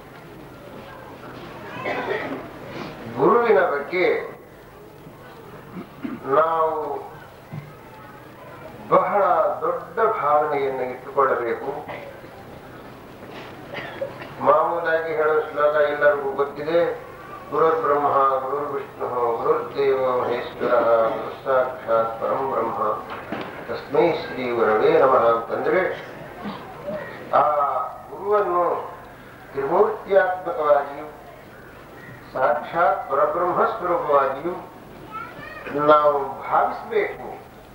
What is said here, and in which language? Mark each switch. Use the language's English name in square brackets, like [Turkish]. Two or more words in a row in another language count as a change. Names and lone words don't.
[Kannada] ಗುರುವಿನ ಬಗ್ಗೆ ನಾವು ಬಹಳ ದೊಡ್ಡ ಭಾವನೆಯನ್ನು ಇಟ್ಟುಕೊಳ್ಳಬೇಕು. ಮಾಮೂಲಾಗಿ ಹೇಳೋ ಶ್ಲೋಕ ಎಲ್ಲರಿಗೂ ಗೊತ್ತಿದೆ, [Sanskrit] ಗುರುರ್ ಬ್ರಹ್ಮ ಗುರುರ್ ವಿಷ್ಣು ಗುರುರ್ದೇವ ಮಹೇಶ್ವರ ಗುರು ಸಾಕ್ಷಾತ್ ಪರಂ ಬ್ರಹ್ಮ ತಸ್ಮೈ ಶ್ರೀ ಗುರವೇ ನಮಃ [Kannada] ಅಂತಂದ್ರೆ ಆ ಗುರುವನ್ನು ತ್ರಿಮೂರ್ತಿಯಾತ್ಮಕವಾಗಿಯೂ ಸಾಕ್ಷಾತ್ ಪರಬ್ರಹ್ಮ ಸ್ವರೂಪವಾಗಿಯೂ ನಾವು ಭಾವಿಸಬೇಕು